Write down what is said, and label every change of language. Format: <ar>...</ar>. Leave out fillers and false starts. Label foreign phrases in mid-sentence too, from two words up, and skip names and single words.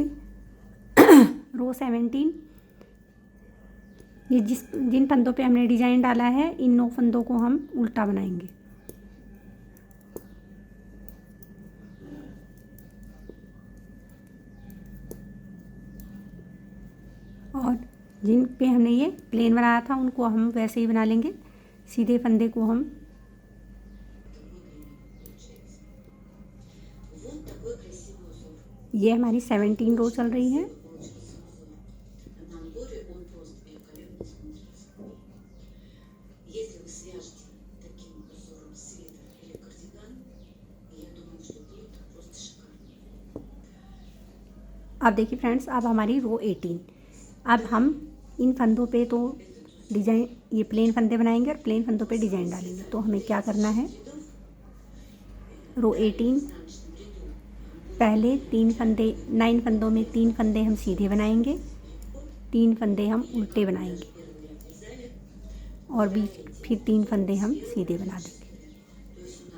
<hi>रो 17, ये जिन फंदों पे हमने डिजाइन डाला है इन 9 फंदों को हम उल्टा बनाएंगे। और जिन पे हमने ये प्लेन बनाया था उनको हम वैसे ही बना लेंगे। सीधे फंदे को हम</hi> <ru>Вот такой красивый узор.</ru> <hi>ये हमारी 17 रो चल रही है।</hi> <ru>Получился узор. На амборе он просто великолепно смотрится. Если вы свяжете таким узором свитер или кардиган, я думаю, что будет просто шикарно.</ru> <hi>अब देखिए फ्रेंड्स, अब हमारी रो 18। अब हम इन फंदों पे तो डिजाइन, ये प्लेन फंदे बनाएंगे और प्लेन फंदों पे डिजाइन डालेंगे। तो हमें क्या करना है, रो 18 पहले 3 फंदे, 9 फंदों में 3 फंदे हम सीधे बनाएंगे, 3 फंदे हम उल्टे बनाएंगे और बीच फिर 3 फंदे हम सीधे बना देंगे।</hi>